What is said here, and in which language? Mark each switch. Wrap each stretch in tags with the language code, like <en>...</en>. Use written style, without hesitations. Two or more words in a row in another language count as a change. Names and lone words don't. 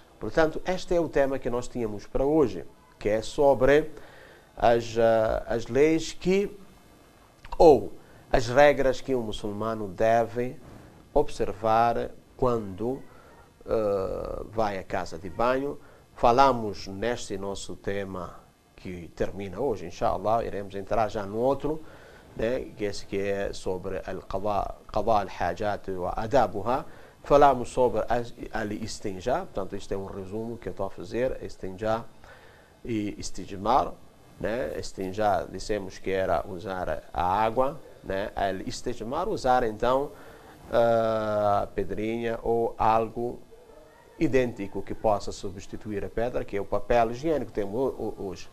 <pt>Portanto, este é o tema que nós tínhamos para hoje, que é sobre as leis ou as regras que o muçulmano deve observar quando vai à casa de banho. Falamos neste nosso tema que termina hoje, inshallah, iremos entrar já no outro, né, que é sobre</pt> <ar>قضاء الحاجة وآدابها.</ar> <pt>Falamos sobre al-istinja, portanto isto é um resumo que eu estou a fazer, istinja e istijmar, né? Istinja dissemos que era usar a água, né? Al-istijmar, usar então a pedrinha ou algo idêntico que possa substituir a pedra, que é o papel higiênico que temos hoje.</pt>